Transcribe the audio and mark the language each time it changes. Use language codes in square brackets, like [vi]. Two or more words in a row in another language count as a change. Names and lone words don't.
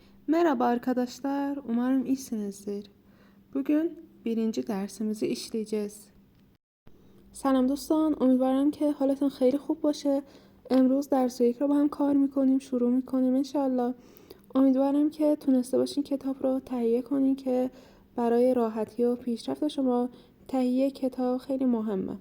[tr] Merhaba arkadaşlar, umarım iyisinizdir. Bugün birinci dersimizi işleyeceğiz. [fa] سلام دوستان، امیدوارم که حالتون خیلی خوب باشه. امروز درس یک رو با هم کار میکنیم، شروع میکنیم انشالله. امیدوارم که تونسته باشین کتاب رو تهیه کنین که برای راحتی و پیشرفت شما تهیه کتاب خیلی مهمه.